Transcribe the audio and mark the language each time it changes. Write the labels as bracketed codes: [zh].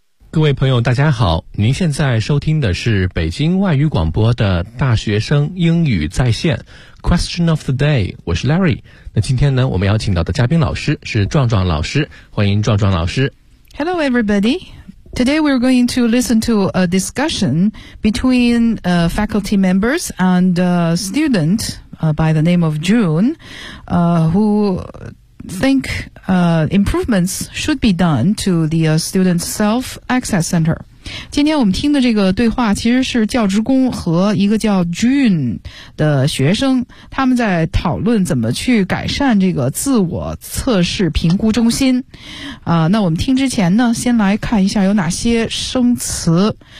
[zh] 各位朋友大家好，您现在收听的是北京外语广播的大学生英语在线 Question of the day， 我是 Larry。那今天呢，我们邀请到的嘉宾老师是壮壮老师，欢迎壮壮老师。 [en] Hello everybody. Today we're going to listen to a discussion between faculty members and a student by the name of June who think improvements should be done to the student's self-access center. [zh] 今天我们听的这个对话其实是教职工和一个叫 June 的学生，他们在讨论怎么去改善这个自我测试评估中心。那我们听之前呢，先来看一下有哪些生词。